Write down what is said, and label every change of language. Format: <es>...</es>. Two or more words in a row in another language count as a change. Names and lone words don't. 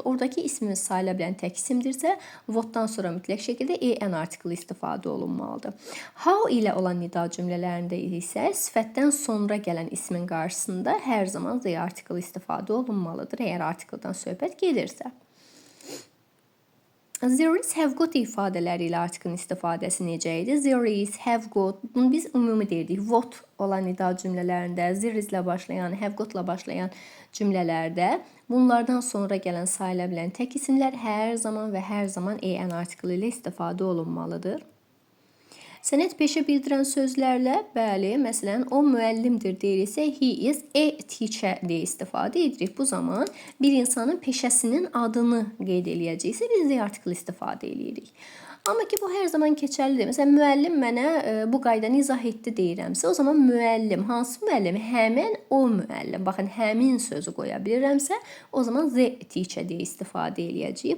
<az>Oradakı ismimiz sayıla bilən tək isimdirsə, whatdan sonra mütləq şəkildə en artiklı istifadə olunmalıdır. How ilə olan nida cümlələrində isə sifətdən sonra gələn ismin qarşısında hər zaman z artiklı istifadə olunmalıdır, əgər artikldan söhbət gedirsə.</az> <en>There is, have got</en> <az>ifadələri ilə artiklın istifadəsi necə idi?</az> <en>There is, have got,</en> <az>bunu biz ümumi deyirdik. What olan nida cümlələrində,</az> <en>there is</en> <az>ilə başlayan,</az> <en>have got</en> <az>ilə başlayan cümlələrdə bunlardan sonra gələn sayıla bilən tək isimlər hər zaman və hər zaman en artiklı ilə istifadə olunmalıdır. Sənət peşə bildirən sözlərlə, bəli, məsələn, o müəllimdir deyirsə,</az> <en>he is a teacher</en> <az>deyə istifadə edirik. Bu zaman bir insanın peşəsinin adını qeyd eləyəcəksə, biz z artiklı istifadə edirik. Amma ki, bu hər zaman keçərlidir. Məsələn, müəllim mənə bu qaydanı izah etdi deyirəmsə, o zaman müəllim, hansı müəllim? Həmin o müəllim. Baxın, həmin sözü qoya bilirəmsə, o zaman</az> <en>z teacher</en> <az>deyə istifadə eləyəcəyik.</az>